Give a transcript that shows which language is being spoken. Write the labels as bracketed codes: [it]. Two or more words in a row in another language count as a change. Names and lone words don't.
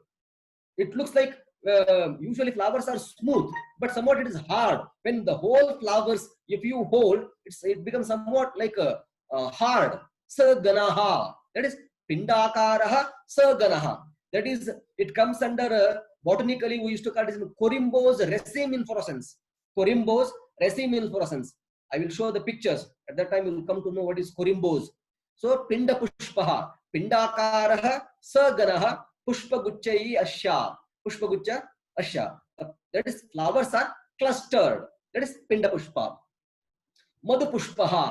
[en] It looks like usually flowers are smooth, but somewhat it is hard. When the whole flowers, if you hold, it becomes somewhat like a hard. [sa] Saganaha. [en] That is [sa] Pindakaraha Saganaha. [en] That is, it comes under botanically we used to call it Corimbos raceme inflorescence. Corimbos raceme inflorescence. I will show the pictures. At that time you will come to know what is Corimbos. [sa] So Pinda Pushpaha, Pindakaraha Saganaha Pushpaguchai Asya. Pushpagucha Asya. [en] That is flowers are clustered. That is [sa] Pinda Pushpa. Madhu Pushpaha.